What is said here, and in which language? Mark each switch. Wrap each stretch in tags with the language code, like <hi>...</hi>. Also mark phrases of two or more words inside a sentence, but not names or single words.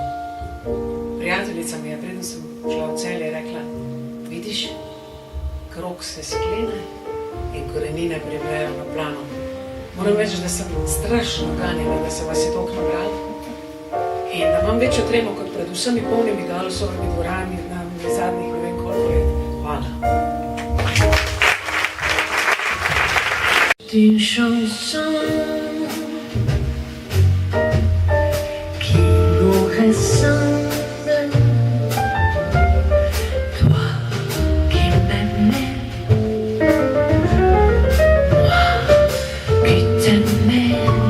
<sl>Prijateljica mi je, preden sem šla v Celje, rekla, vidiš, krog se sklene in korenine privejo na plano. Moram reči, da sem strašno ganjena, da se vas je toliko nabralo in da imam večjo tremo kot pred vsemi polnimi Galusovimi dvorami na zadnjih ne vem koliko let. Hvala.</sl> <fr>Une chanson qui nous ressemble, toi qui m'aimais, moi qui t'aimais,</fr>